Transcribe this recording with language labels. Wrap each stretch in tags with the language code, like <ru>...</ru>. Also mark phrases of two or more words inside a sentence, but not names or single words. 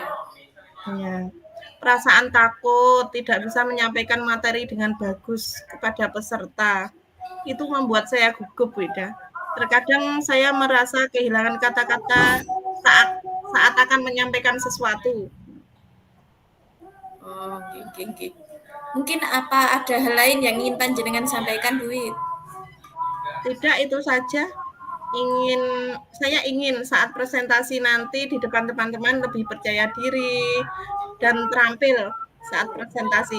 <id>Ya. Perasaan takut tidak bisa menyampaikan materi dengan bagus kepada peserta. Itu membuat saya gugup, Bu Ida. Terkadang saya merasa kehilangan kata-kata saat saat akan menyampaikan sesuatu.</id> <jv>Oh, nggih nggih nggih.</jv> <id>Mungkin apa ada hal lain yang ingin panjenengan sampaikan, Bu Wid? Tidak itu saja. Saya ingin saat presentasi nanti di depan teman-teman lebih percaya diri dan terampil saat presentasi.</id>